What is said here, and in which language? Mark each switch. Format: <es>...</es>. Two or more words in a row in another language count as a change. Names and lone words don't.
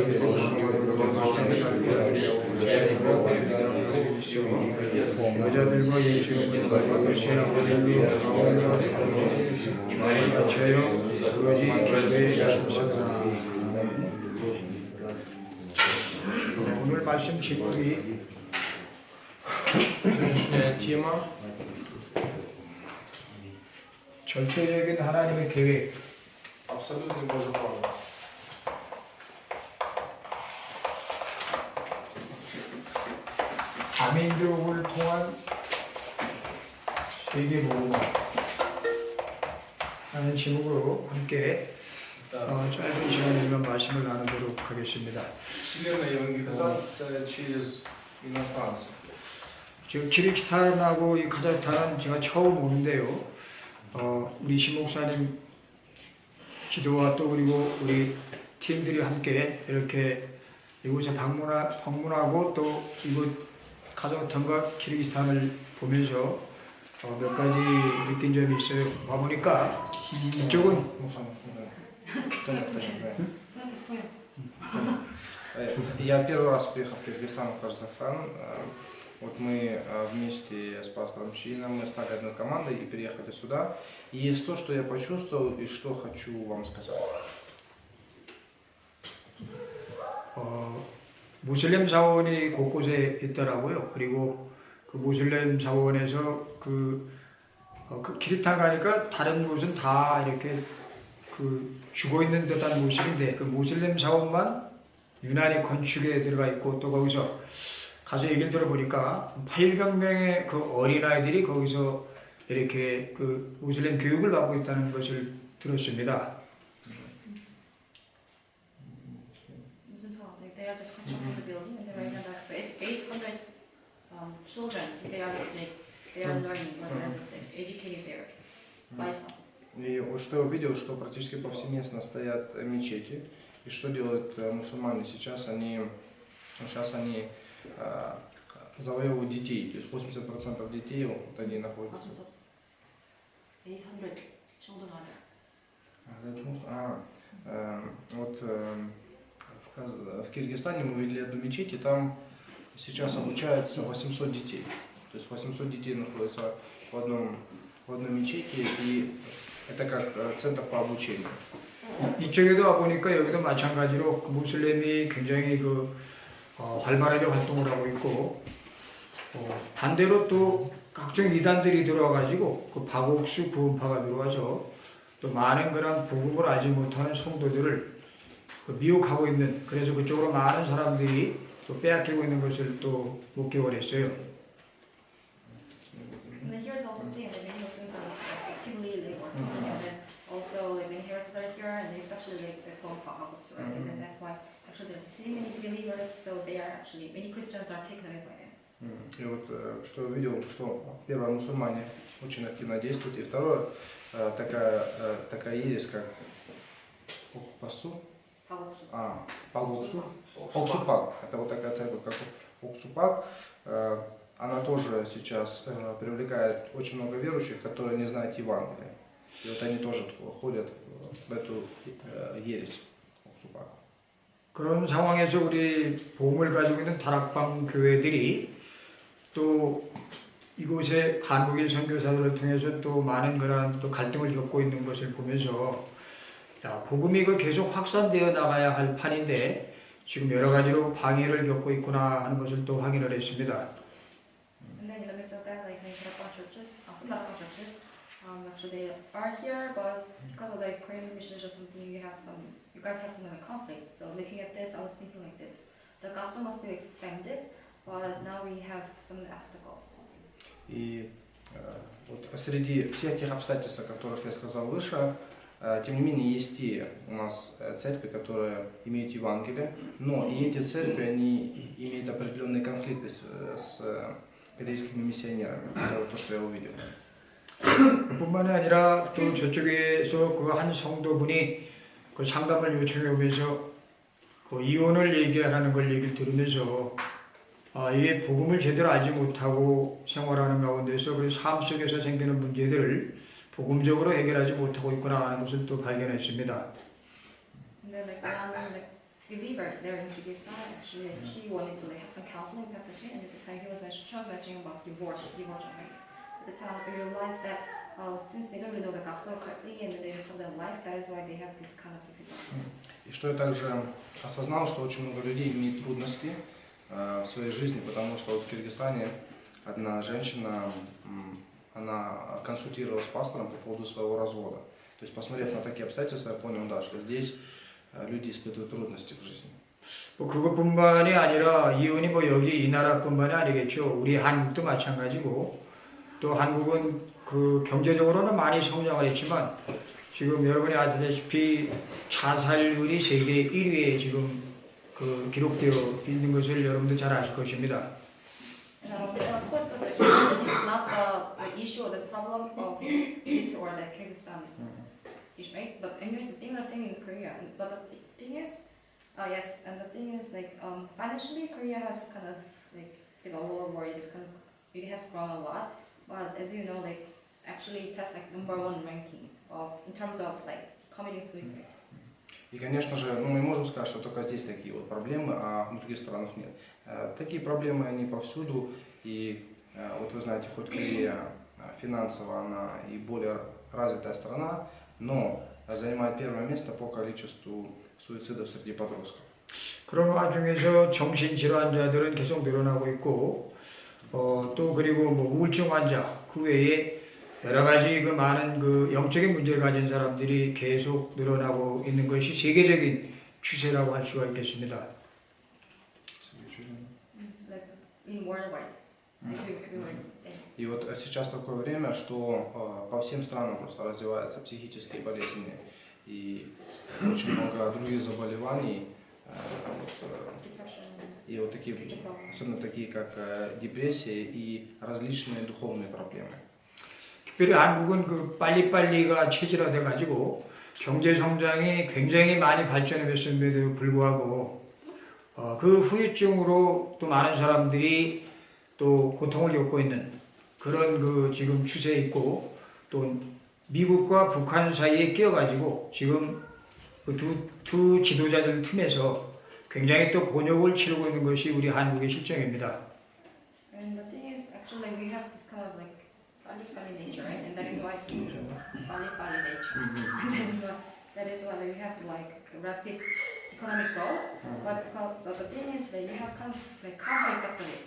<ko>여자들과 예수님을 가지고 시행하는 아우가 듣고 마음을 맞춰요 오로지 기도에 힘쓰더라. 오늘 말씀 제목이</ko> <ru>Сегодняшняя тема</ru> <ko>절대적인 하나님의 계획.</ko> <ru>абсолютный Божий план.</ru> <ko>다민족을 통한 세계 복음 하는 제목으로 함께 짧은 시간이지만 말씀을 나누도록 하겠습니다.</ko> <ru>Всемирная евангелизация через иностранцев.</ru> <ko>지금 키르기스탄하고 이 카자흐스탄은 제가 처음 오는데요. 우리 신 목사님 기도와 또 그리고 우리 팀들이 함께 이렇게 이곳에 방문하고 또 이곳 카자흐스탄과 키르기스탄을 보면서 몇 가지 느낀 점이 있어요. 와보니까 이쪽은</ko> <ru>Я первый раз приехал в Киргизстан, в Казахстан. Вот мы вместе с пастором Щиином, мы стали одной командой и приехали сюда. И есть то, что я почувствовал и что хочу вам сказать.</ru> <ko>무슬림 사원이 곳곳에 있더라고요. 그리고 그 무슬림 사원에서 그 키르기스탄 가니까 다른 곳은 다 이렇게 죽어 있는 듯한 모습인데 그 무슬림 사원만 유난히 건축에 들어가 있고 또 거기서 가서 얘기를 들어보니까 800명의 그 어린아이들이 거기서 이렇게 그 무슬림 교육을 받고 있다는 것을 들었습니다.</ko> <en>They are just constructing the building, and right now there are 800 children. They are learning, educated there by some.</en> <ru>И вот что я увидел, что практически повсеместно стоят мечети. И что делают мусульмане сейчас? Они завоевывают детей. То есть 80% детей вот они находятся.</ru> <en>800 children are there.</en> <ru>Вот в в Киргизстане мы видели одну мечеть, и там сейчас обучается 800 детей. То есть 800 детей находятся в одной мечети, и это как центр по обучению.</ru> <ko>이쪽에도 와보니까 여기도 마찬가지로 그 무슬림이 굉장히 활발하게 활동을 하고 있고, 반대로 또 각종 이단들이 들어와가지고 그 박옥수 구원파가 들어와서 또 많은 그런 복음을 알지 못하는 성도들을 미혹하고 있는, 그래서 그쪽으로 많은 사람들이 또 빼앗기고 있는 것을 또 목격을 했어요.</ko> <en>And then here is also saying that many Muslims are actively like working on it, and then also like many heretics are here, and especially like the Clone Pagabus, right? And then that's why actually they're deceiving many believers, so they are actually, many Christians are taken away by them.</en> <ru>И вот что я увидел, что первое, мусульмане очень активно действуют, и второе, такая ересь, как Окпасу, Пагуксу, Оксупак, это вот такая церковь, как Оксупак, она тоже сейчас привлекает очень много верующих, которые не знают Евангелия. И вот они тоже ходят в эту ересь Оксупак.</ru> <ko>그런 상황에서 우리 복음을 가지고 있는 다락방 교회들이 또 이곳에 한국인 선교사들을 통해서 또 많은 그런 또 갈등을 겪고 있는 것을 보면서, 야, 복음이 계속 확산되어 나가야 할 판인데 지금 여러 가지로 방해를 겪고 있구나 하는 것을 또 확인을 했습니다.</ko> <en>And then in the midst of that, like many Tarapang churches, some Tarapang churches, actually they are here, but because of the Korean missions or something, you guys have some kind of conflict. So looking at this, I was thinking like this: the gospel must be expanded, but now we have some obstacles.</en> <ru>И вот среди всех тех обстоятельств, о которых я сказал выше, тем не менее есть те у нас церкви, которые имеют Евангелие, но и эти церкви, они имеют определенные конфликты с корейскими миссионерами. Это вот то, что я увидел.</ru> <ko>뿐만이 아니라 또 저쪽에서 그 한 성도분이 그 상담을 요청해 오면서 그 이혼을 얘기하는 걸 얘기를 들으면서, 이게 복음을 제대로 알지 못하고 생활하는 가운데서 그 삶 속에서 생기는 문제들을 복음적으로 해결하지 못하고 있구나 하는 것을 또 발견했습니다.</ko> <en>And then like one like believer there in Kyrgyzstan, actually like, she wanted to like have some counseling with Pastor Shin, and at the time she was mentioning about divorce, right? At the time I realized that since they don't really know the gospel correctly and they don't know their life, that is why they have this kind of difficulties.</en> <ru>И что я также осознал, что очень много людей имеет трудности в своей жизни, потому что вот в Киргизстане одна женщина, она консультировалась с пастором по поводу своего развода. То есть, посмотрев на такие обстоятельства, я понял, да, что здесь люди испытывают трудности в жизни.</ru> <ko>그것뿐만이 아니라 이혼이 여기 이 나라뿐만이 아니겠죠. 우리 한국도 마찬가지고, 또 한국은 그 경제적으로는 많이 성장을 했지만 지금 여러분이 아시다시피 자살률이 세계 1위에 지금 기록되어 있는 것을 여러분도 잘 아실 것입니다.</ko> <en>And of course, the religion is not the issue or the problem of this or the Kyrgyzstan issue, right? But anyways, the thing I'm saying in Korea, but the thing is, yes, and the thing is like financially, Korea has kind of like developed or it has grown a lot. But as you know, like actually it has like #1 ranking in terms of like committing suicide.</en> <ru>И, конечно же, мы можем сказать, что только здесь такие вот проблемы, а в других странах нет. Такие проблемы, они повсюду, и вот вы знаете, хоть Корея финансово она и более развитая страна, но занимает первое место по количеству суицидов среди подростков.</ru> <ko>그런 와중에서 정신질환자들은 계속 늘어나고 있고, 또 그리고 우울증 환자, 그 외에 여러 가지 많은 영적인 문제를 가진 사람들이 계속 늘어나고 있는 것이 세계적인 추세라고 할 수가 있겠습니다.</ko> <en>Like in worldwide, everywhere is the same.</en> <ru>И вот сейчас такое время, что по всем странам просто развиваются психические болезни и очень много других заболеваний. И вот такие, особенно такие, как депрессия и различные духовные проблемы.</ru> <ko>특별히 한국은 빨리빨리가 체질화돼 가지고 경제 성장이 굉장히 많이 발전해 됐음에도 불구하고 그 후유증으로 또 많은 사람들이 또 고통을 겪고 있는 그런 지금 추세에 있고, 또 미국과 북한 사이에 끼어 가지고 지금 두 지도자들 틈에서 굉장히 또 곤욕을 치르고 있는 것이 우리 한국의 실정입니다.</ko> <en>And the thing is, actually, we have this kind of like funny nature, right? And that is why funny nature. And that is why we have like rapid economic growth. But the thing is that you have kind of like counter effect of it.</en>